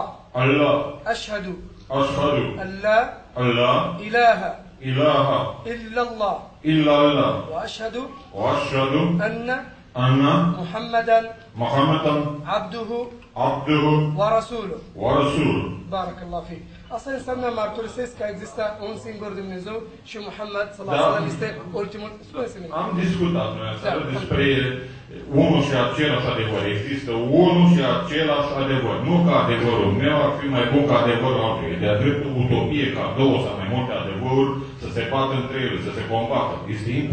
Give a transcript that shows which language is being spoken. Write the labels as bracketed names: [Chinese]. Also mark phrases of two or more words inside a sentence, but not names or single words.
[Arabic] أشهد أن لا إله إلا الله وأشهد أن محمدا عبده ورسوله. بارك الله فيك. [Romanian] Asta înseamnă mărturisesc că există un singur Dumnezeu și Muhammad [Arabic] صلى الله عليه وسلم [Romanian] este ultimul. Spuneți-mi. Am discutat noi aseară despre unul și același adevăr. Există unul și același adevăr. Nu că adevărul meu ar fi mai bun ca adevărul altuia. De-a dreptul utopie ca două sau mai multe adevăruri să se bată între ele, să se combată.